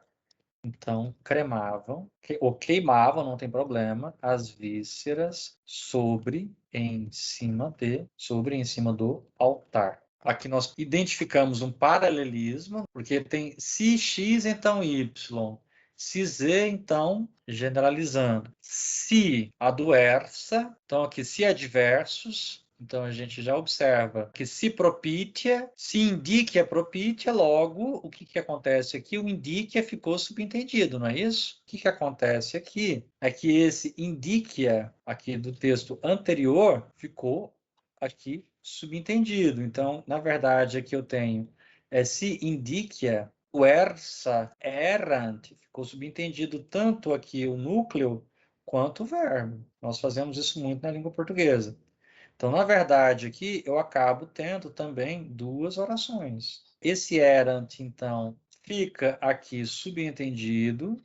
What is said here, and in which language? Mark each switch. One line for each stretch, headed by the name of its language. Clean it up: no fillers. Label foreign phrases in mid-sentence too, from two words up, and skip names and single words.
Portuguese: Então, cremavam, ou queimavam, não tem problema, as vísceras sobre, em cima do altar. Aqui nós identificamos um paralelismo, porque tem se x, então y. Se z, então, generalizando. Se adversa, então aqui se adversos, então a gente já observa que se propitia, se
Latin: indicia propitia,
Portuguese: logo o que acontece aqui? O indicia ficou subentendido, não é isso? O que acontece aqui é que esse indicia aqui do texto anterior ficou aqui subentendido. Então, na verdade, aqui eu tenho se
Latin: indicia versa errant,
Portuguese: ficou subentendido tanto aqui o núcleo quanto o verbo. Nós fazemos isso muito na língua portuguesa. Então, na verdade, aqui eu acabo tendo também duas orações. Esse errant, então, fica aqui subentendido.